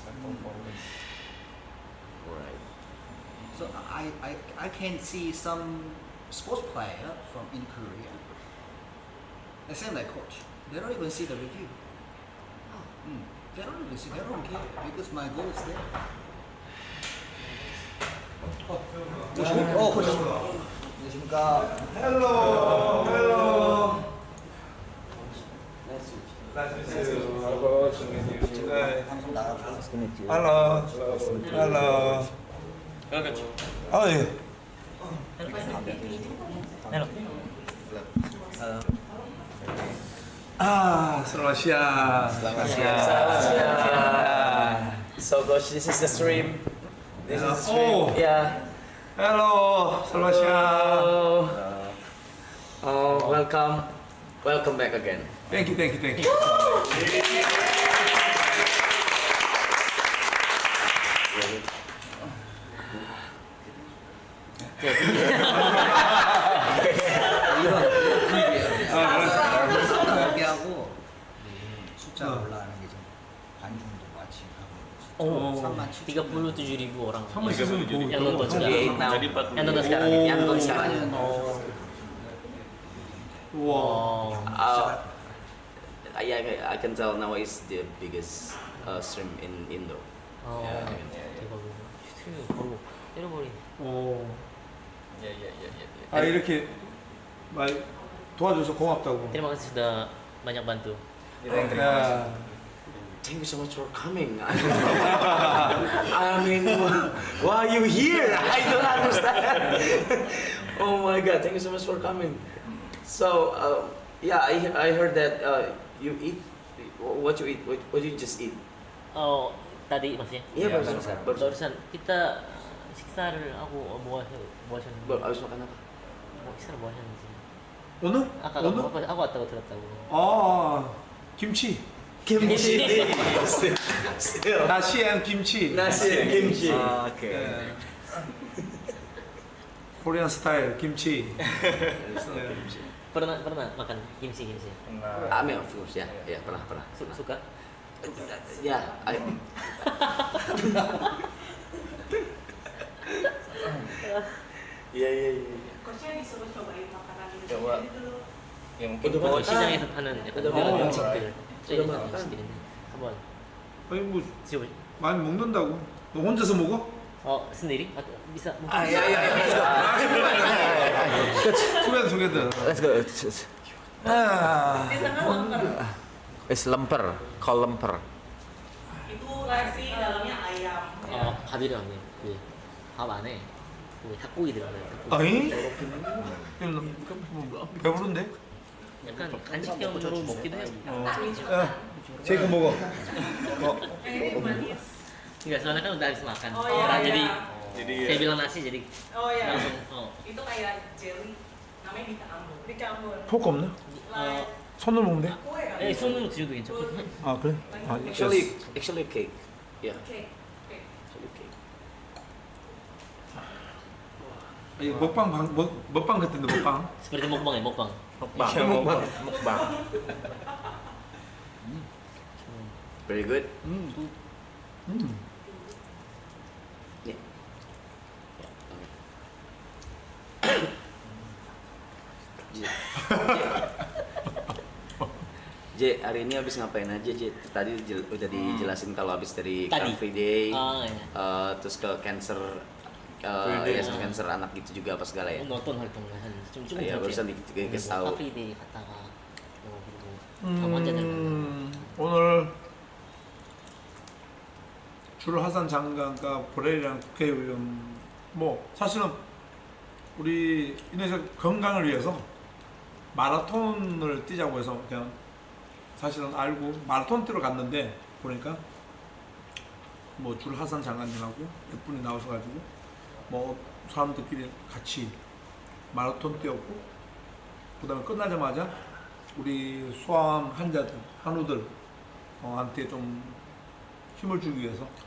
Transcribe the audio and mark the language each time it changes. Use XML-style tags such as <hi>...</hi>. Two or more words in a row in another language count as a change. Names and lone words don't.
<en>Right. So I can see some sports player from in Korea. The same like coach. They don't even see the review. They don't even see. They don't care because my goal is there.</en> <ko>코치. 안녕하십니까. 방송 나가고</ko> <id>Selamat siang. Selamat siang.</id> <en>So coach, this is the stream. This is the stream. Oh. Yeah. Hello,</en> <id>selamat siang.</id> <en>Oh, welcome. Welcome back again. Thank you.</en> <ko>얘기하고 숫자 올라가는 게 좀 관중도 마치 하고</ko> <id>37.000 orang 37.000 yang nonton sekarang. Jadi 40. Yang nonton sekarang. Yang nonton sekarang. Wow.</id> <en>I can tell now is the biggest stream in Indo.</en> <ko>대박이네. 스트리밍 바로 때려버리네. 오.</ko> <id>Ya.</id> <ko>아 이렇게 많이 도와줘서 고맙다고.</ko> <id>Terima kasih sudah banyak bantu.</id> <ko>야.</ko> <en>Thank you so much for coming. I mean, why are you here? I don't understand. Oh my God! Thank you so much for coming. So, yeah, I heard that you eat. What you eat? What you just eat?</en> <id>Oh, tadi maksudnya? Iya, barusan kita</id> <ko>식사를 하고 뭐 하셨는데?</ko> <id>Abis makan apa?</id> <ko>식사를 뭐 하셨는지. 오늘? 아까 오늘? 하고 왔다고 들었다고. 아 김치.</ko> <en>Kimchi. Still. Nasi and kimchi. Nasi and kimchi. Okay. Korean style kimchi.</en> <id>Pernah makan kimchi?</id> <en>I mean, of course,</en> <id>ya, pernah. Suka? Ya, Iya. Coachnya disuruh cobain makanan Coba. Indonesia dulu. Ya mungkin</id> <ko>시장에서 파는 약간</ko> <id>udah</id> <ko>이런</ko> <id>makan.</id> <ko>음식들</ko> <id>udah makan.</id> <ko>음식들인데 한번 아니 뭐 드셔보. 많이 먹는다고. 너 혼자서 먹어?</ko> <id>sendiri atau bisa mungkin?</id> <en>Together. Let's go. Ah.</en> <id>Di tengah lemper.</id> <en>It's lemper, call lemper.</en> <id>Itu nasi dalamnya ayam.</id> <ko>밥이랑 밥 안에 닭고기 들어가요. 아니? 배부른데? 약간 간식형으로 먹기도 해요. 제이크 먹어.</ko> <id>Ini manis. Enggak, soalnya kan udah habis makan. Oh, iya, Nah, iya. jadi saya bilang nasi jadi Oh ya. langsung Itu kayak jelly. Namanya dicampur. Dicampur.</id> <ko>포크 없나?</ko> <en>Like</en> <ko>손으로 먹으면 돼?</ko> <id>kue kali.</id> <ko>손으로 드셔도 괜찮거든요. 아 그래? 아,</ko> <en>Actually cake. Yeah,</en> <id>Oke. Oke.</id> <en>actually cake.</en> <ko>아니, 먹방 같은데 먹방.</ko> <id>Seperti mukbang ya, mukbang. Mukbang.</id> <en>Very good. Yeah.</en> <id>J, hari ini habis ngapain aja J? Tadi udah dijelasin kalau habis dari Car Free Day, terus ke cancer, yayasan cancer anak gitu juga apa segala ya?</id> <ko>nonton 활동을 좀</ko> <id>Iya, barusan dikasih tahu.</id> <ko>Car Free Day 갔다가 환자들 오늘 줄하산 장관과 보레이랑 국회의원 뭐 사실은 우리 인도네시아 건강을 위해서 마라톤을 뛰자고 해서 그냥 사실은 알고 마라톤 뛰러 갔는데 보니까 뭐 줄하산 장관님하고 몇 분이 나오셔가지고 뭐 사람들끼리 같이 마라톤 뛰었고 그다음에 끝나자마자 우리 소아암 환자들 한우들 한테 좀 힘을 주기 위해서</ko>